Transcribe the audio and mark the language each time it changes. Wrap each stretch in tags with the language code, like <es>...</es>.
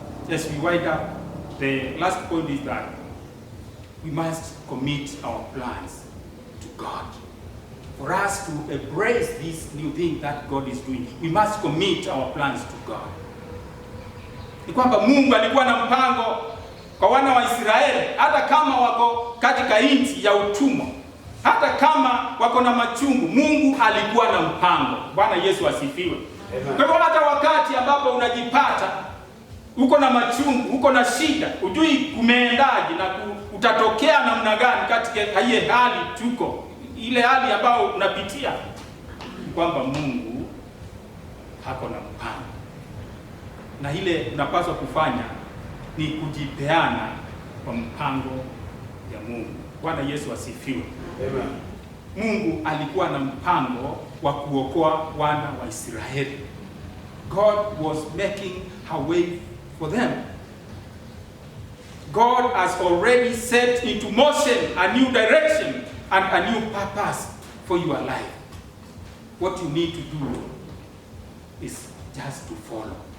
<en>As we wind up, the last point is that we must commit our plans to God. For us to embrace this new thing that God is doing, we must commit our plans to God.</en> <sw>Ni kwamba Mungu alikuwa na mpango kwa wana wa Israeli, hata kama wako katika nchi ya utumwa, hata kama wako na machungu, Mungu alikuwa na mpango. Bwana Yesu asifiwe. Kwa hivyo hata wakati ambapo unajipata uko na machungu, uko na shida, hujui kumeendaje na utatokea namna gani katika hiyo hali tuko, ile hali ambayo unapitia, kwamba Mungu hako na mpango. Na ile unapaswa kufanya ni kujipeana kwa mpango ya Mungu. Bwana Yesu asifiwe. Amen. Mungu alikuwa na mpango wa kuokoa wana wa Israeli.</sw> <en>God was making a way for them. God has already set into motion a new direction and a new purpose for your life. What you need to do is just to follow.</en>